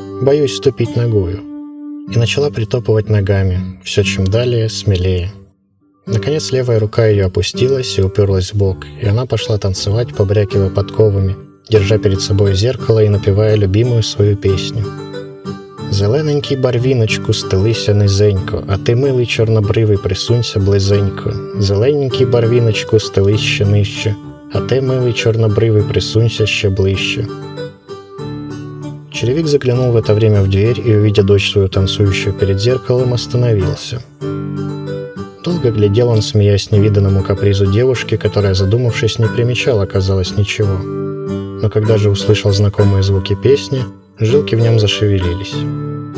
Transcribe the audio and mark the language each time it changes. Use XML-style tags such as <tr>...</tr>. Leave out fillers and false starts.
<ru>«Боюсь ступить ногою». И начала притопывать ногами, все чем далее, смелее. Наконец левая рука ее опустилась и уперлась в бок, и она пошла танцевать, побрякивая подковами, держа перед собой зеркало и напевая любимую свою песню.</ru> <uk>«Зелененький барвіночку, стелися низенько, а ти, милий чорнобривий, присунься близенько. Зелененький барвіночку, стелися ще нижче, а ти, милий чорнобривий, присунься ще ближче».</uk> <ru>Черевик заглянул в это время в дверь и, увидя дочь свою танцующую перед зеркалом, остановился. Долго глядел он, смеясь невиданному капризу девушки, которая, задумавшись, не примечала, казалось, ничего. Но когда же услышал знакомые звуки песни, жилки в нем зашевелились.</ru>